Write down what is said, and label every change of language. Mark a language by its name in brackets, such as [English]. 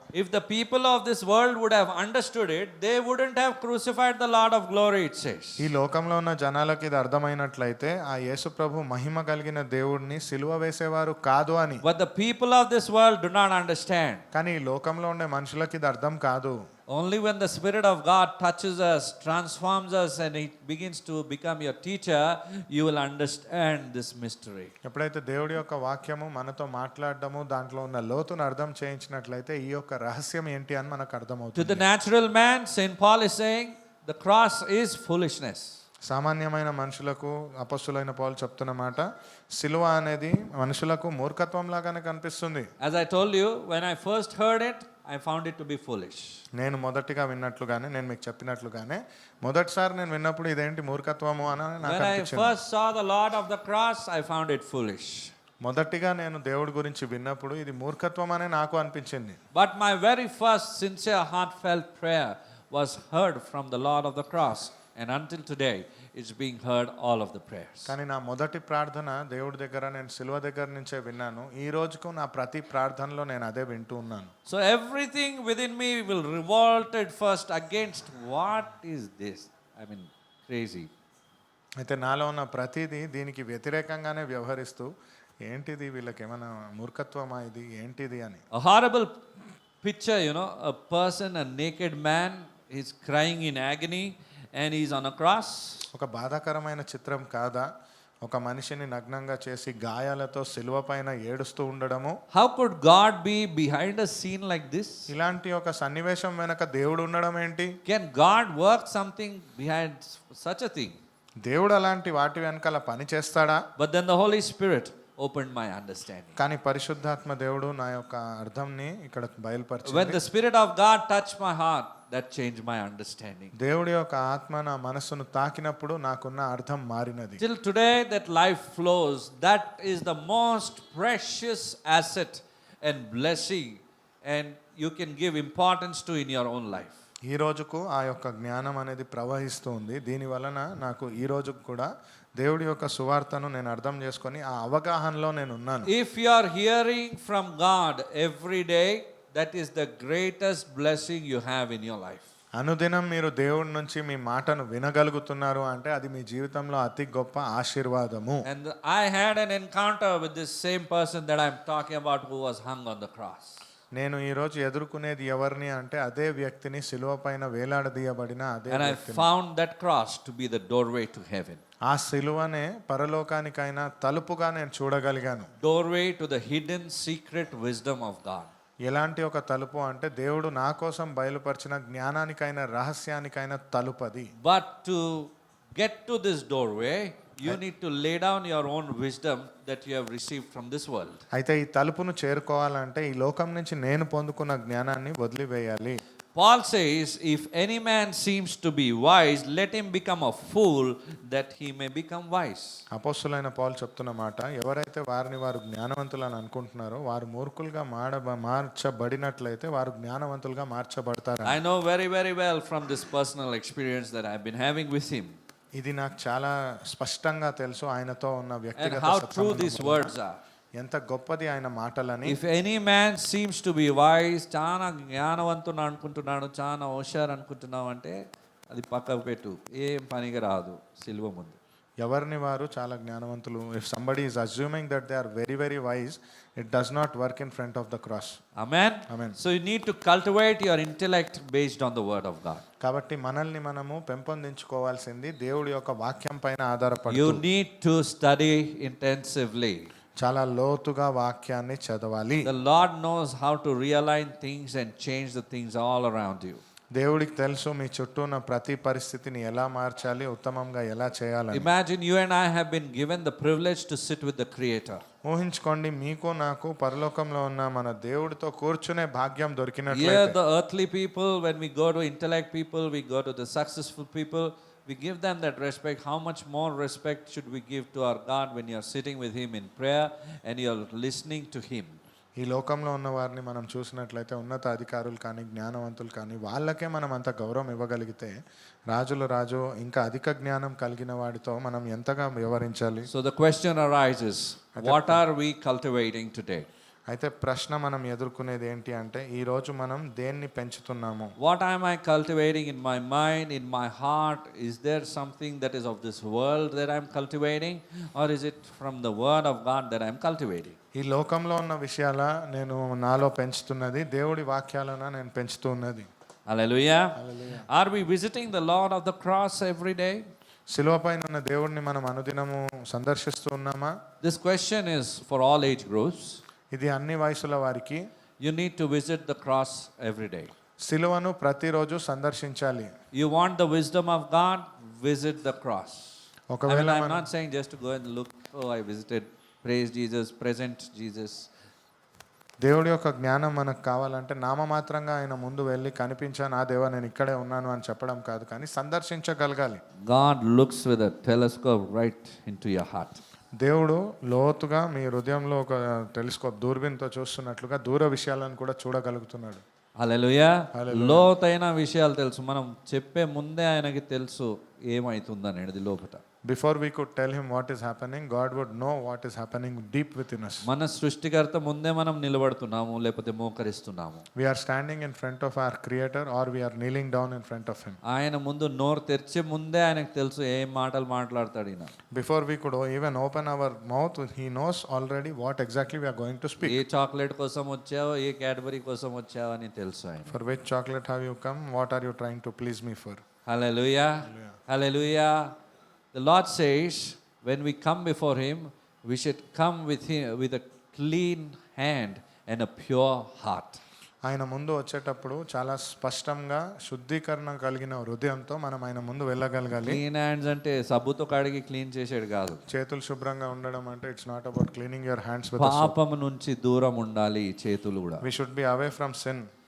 [English] If the people of this world would have understood it, they wouldn't have crucified the Lord of glory, it says. [Telugu] ఈ లోకంలో ఉన్న జనాలకి ఇది అర్థమైనట్లయితే ఆ యేసు ప్రభు మహిమ కలిగిన దేవుడిని సిలువ వేసేవారు కాదు అని. [English] But the people of this world do not understand. [Telugu] కానీ ఈ లోకంలో ఉండే మనుషులకి ఇది అర్థం కాదు. [English] Only when the Spirit of God touches us, transforms us, and it begins to become your teacher, you will understand this mystery. [Telugu] ఎప్పుడైతే దేవుడి యొక్క వాక్యము మనతో మాట్లాడడము దాంట్లో ఉన్న లోతును అర్థం చేయించినట్లయితే ఈ యొక్క రహస్యం ఏంటి అని మనకు [English] To [Telugu] అర్థమవుతుంది. [English] the natural man, St. Paul is saying, the cross is foolishness. [Telugu] సామాన్యమైన మనుషులకు అపొస్తలుడైన పౌలు చెప్తున్న మాట, సిలువ అనేది మనుషులకు మూర్ఖత్వం లాగానే కనిపిస్తుంది. [English] As I told you, when I first heard it, I found it to be foolish. [Telugu] నేను మొదటిగా విన్నట్లుగానే నేను మీకు చెప్పినట్లుగానే మొదటిసారి నేను విన్నప్పుడు ఇదేంటి మూర్ఖత్వము అని నాకు [English] When I [Telugu] అనిపించింది. [English] first saw the Lord of the cross, I found it foolish. [Telugu] మొదటిగా నేను దేవుడి గురించి విన్నప్పుడు ఇది మూర్ఖత్వం అనే నాకు అనిపించింది. [English] But my very first sincere heartfelt prayer was heard from the Lord of the cross. And until today, it's being heard all of the prayers. [Telugu] కానీ నా మొదటి ప్రార్థన దేవుడి దగ్గర నేను సిలువ దగ్గర నుంచే విన్నాను. ఈ రోజుకు నా ప్రతి ప్రార్థనలో నేను అదే వింటూ ఉన్నాను. [English] So everything within me will revolt at first against what is this? I mean, crazy. [Telugu] అయితే నాలో ఉన్న ప్రతిదీ దీనికి వ్యతిరేకంగానే వ్యవహరిస్తూ ఏంటిది వీళ్ళకి ఏమైనా మూర్ఖత్వమా ఇది ఏంటిది అని. [English] A horrible picture, a person, a naked man, he's crying in agony and he's on a cross. [Telugu] ఒక బాధాకరమైన చిత్రం కాదా? ఒక మనిషిని నగ్నంగా చేసి గాయాలతో సిలువ పైన ఏడుస్తూ ఉండడము. [English] How could God be behind a scene like this? [Telugu] ఇలాంటి ఒక సన్నివేశం వెనక దేవుడు ఉండడం ఏంటి? [English] Can God work something behind such a thing? [Telugu] దేవుడు అలాంటి వాటి వెనకాల పని చేస్తాడా? [English] But then the Holy Spirit opened my understanding. [Telugu] కానీ పరిశుద్ధాత్మ దేవుడు నా యొక్క అర్థంని ఇక్కడ [English] When [Telugu] బయలుపరిచాడు. [English] the Spirit of God touched my heart, that changed my understanding. [Telugu] దేవుడి యొక్క ఆత్మ నా మనసును తాకినప్పుడు నాకున్న అర్థం మారినది. [English] Till today, that life flows. That is the most precious asset and blessing, and you can give importance to in your own life. [Telugu] ఈ రోజుకు ఆ యొక్క జ్ఞానం అనేది ప్రవహిస్తూ ఉంది. దీని వలన నాకు ఈ రోజుకు కూడా దేవుడి యొక్క సువార్తను నేను అర్థం చేసుకొని ఆ అవగాహనలో నేను ఉన్నాను. [English] If you are hearing from God every day, that is the greatest blessing you have in your life. [Telugu] అనుదినం మీరు దేవుడి నుంచి మీ మాటను వినగలుగుతున్నారు అంటే అది మీ జీవితంలో అతి గొప్ప ఆశీర్వాదము. [English] And I had an encounter with this same person that I'm talking about who was hung on the cross. [Telugu] నేను ఈ రోజు ఎదుర్కొనేది ఎవరిని అంటే అదే వ్యక్తిని సిలువ పైన వేలాడదీయబడిన అదే [English] And I [Telugu] వ్యక్తిని. [English] found that cross to be the doorway to heaven. [Telugu] ఆ సిలువనే పరలోకానికైనా తలుపుగా నేను చూడగలిగాను. [English] Doorway to the hidden secret wisdom of God. [Telugu] ఎలాంటి ఒక తలుపు అంటే దేవుడు నా కోసం బయలుపరిచిన జ్ఞానానికైనా రహస్యానికైనా తలుపది. [English] But to get to this doorway, you need to lay down your own wisdom that you have received from this world. [Telugu] అయితే ఈ తలుపును చేరుకోవాలంటే ఈ లోకం నుంచి నేను పొందుకున్న జ్ఞానాన్ని వదిలివేయాలి. [English] Paul says, if any man seems to be wise, let him become a fool that he may become wise. [Telugu] అపోస్తులైన పౌలు చెప్తున్న మాట, ఎవరైతే వారిని వారు జ్ఞానవంతులని అనుకుంటున్నారో వారు మూర్ఖులుగా మార్చబడినట్లయితే వారు జ్ఞానవంతులుగా మార్చబడతారు. [English] I know very, very well from this personal experience that I've been having with him, [Telugu] ఇది నాకు చాలా స్పష్టంగా తెలుసు ఆయనతో ఉన్న [English] and [Telugu] వ్యక్తిగత [English] how [Telugu] సత్సంబంధం [English] true these [Telugu] వలన. [English] words are. [Telugu] ఎంత గొప్పది ఆయన మాటలని. [English] If any man seems to be wise, [Telugu] చాలా జ్ఞానవంతుడు అనుకుంటున్నాడు, చాలా హుషారు అనుకుంటున్నావు అంటే అది పక్కకు పెట్టు, ఏం పనికి రాదు సిలువ ముందు. ఎవరిని వారు చాలా జ్ఞానవంతులు. [English] If somebody is assuming that they are very very wise, it does not work in front of the cross. Amen. Amen. So you need to cultivate your intellect based on the word of God. [Telugu] కాబట్టి మనల్ని మనము పెంపొందించుకోవాల్సింది దేవుడి యొక్క వాక్యం పైన ఆధారపడి. [English] You need to study intensively. [Telugu] చాలా లోతుగా వాక్యాన్ని చదవాలి. [English] The Lord knows how to realign things and change the things all around you. [Telugu] దేవుడికి తెలుసు మీ చుట్టూ ఉన్న ప్రతి పరిస్థితిని ఎలా మార్చాలి, ఉత్తమంగా ఎలా చేయాలని. [English] Imagine you and I have been given the privilege to sit with the Creator. [Telugu] ఊహించుకోండి, మీకు నాకు పరలోకంలో ఉన్న మన దేవుడితో కూర్చునే భాగ్యం [English] Here [Telugu] దొరికినట్లయితే [English] the earthly people, when we go to intellect people, we go to the successful people, we give them that respect. How much more respect should we give to our God when you're sitting with Him in prayer and you're listening to Him? [Telugu] ఈ లోకంలో ఉన్న వారిని మనం చూసినట్లయితే ఉన్నత అధికారులు కానీ జ్ఞానవంతులు కానీ వాళ్ళకే మనం అంత గౌరవం ఇవ్వగలిగితే రాజుల రాజు ఇంకా అధిక జ్ఞానం కలిగిన వాడితో మనం ఎంతగా వ్యవహరించాలి. [English] So the question arises, what are we cultivating today? [Telugu] అయితే ప్రశ్న మనం ఎదుర్కొనేది ఏంటి అంటే ఈ రోజు మనం దేన్ని పెంచుతున్నాము. [English] What am I cultivating in my mind, in my heart? Is there something that is of this world that I'm cultivating, or is it from the word of God that I'm cultivating? [Telugu] ఈ లోకంలో ఉన్న విషయాల నేను నాలో పెంచుతున్నది, దేవుడి వాక్యాలన నేను పెంచుతూ ఉన్నది. [English] Hallelujah. Are we visiting the Lord of the cross every day? [Telugu] శిలువ పైన ఉన్న దేవుడిని మనం అనుదినము సందర్శిస్తూ ఉన్నామా? [English] This question is for all age groups. [Telugu] ఇది అన్ని వయసుల వారికి. [English] You need to visit the cross every day. [Telugu] శిలువను ప్రతిరోజు సందర్శించాలి. [English] You want the wisdom of God? Visit the cross. [Telugu] ఒకవేళ [English] I'm [Telugu] మనం [English] not saying just to go and look, oh, I visited, praise Jesus, present Jesus. [Telugu] దేవుడి యొక్క జ్ఞానం మనకు కావాలంటే నామమాత్రంగా ఆయన ముందు వెళ్ళి కనిపించాను, ఆ దేవా నేను ఇక్కడే ఉన్నాను అని చెప్పడం కాదు, కానీ సందర్శించగలగాలి. [English] God looks with a telescope right into your heart. [Telugu] దేవుడు లోతుగా మీ హృదయంలో ఒక టెలిస్కోప్ దూరబీన్తో చూస్తున్నట్లుగా దూర విషయాలను కూడా చూడగలుగుతున్నాడు. హల్లెలూయా. లోతైన విషయాలు తెలుసు, మనం చెప్పే ముందే ఆయనకి తెలుసు ఏమవుతుందనేది లోపట. [English] Before we could tell him what is happening, God would know what is happening deep within us. [Telugu] మన సృష్టికర్త ముందే మనం నిలబడుతున్నాము లేకపోతే మోకరిస్తున్నాము. [English] We are standing in front of our Creator or we are kneeling down in front of him. [Telugu] ఆయన ముందు నోరు తెరిచే ముందే ఆయనకు తెలుసు ఏం మాటలు మాట్లాడతాడు ఈయన. [English] Before we could even open our mouth, he knows already what exactly we are going to speak. [Telugu] ఏ chocolate కోసం వచ్చావో ఏ క్యాడ్బరీ కోసం వచ్చావో అని తెలుసు ఆయన. [English] For which chocolate have you come? What are you trying to please me for? Hallelujah. Hallelujah. The Lord says, when we come before Him, we should come with Him with a clean hand and a pure heart. [Telugu] ఆయన ముందు వచ్చేటప్పుడు చాలా స్పష్టంగా శుద్ధీకరణ కలిగిన హృదయంతో మనం ఆయన ముందు వెళ్ళగలగాలి. [English] clean hands [Telugu] అంటే సబ్బుతో కడిగి క్లీన్ చేసేది కాదు. చేతులు శుభ్రంగా ఉండడం అంటే [English] it's not about cleaning your hands with [Telugu] పాపము నుంచి దూరం ఉండాలి ఈ చేతులు కూడా. [English] We should be away from sin.